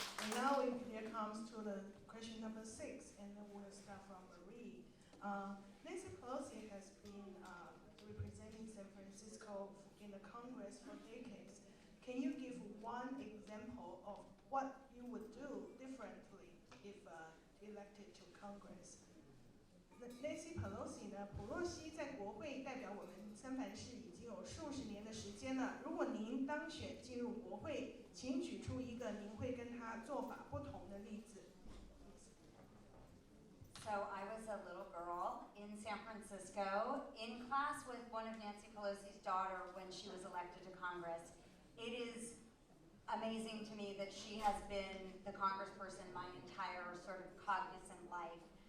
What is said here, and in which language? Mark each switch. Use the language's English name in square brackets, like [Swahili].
[English] And now here comes to the question number 6, and then we'll start from Marie. Nancy Pelosi has been representing San Francisco in the Congress for decades. Can you give one example of what you would do differently if elected to Congress? [Chinese] Nancy Pelosi 呢，普洛西在国会代表我们三藩市已经有数十年的时间了。如果您当选进入国会，请举出一个您会跟他做法不同的例子。 [English] So I was a little girl in San Francisco in class with one of Nancy Pelosi's daughter when she was elected to Congress. It is amazing to me that she has been the congressperson my entire sort of cognizant life.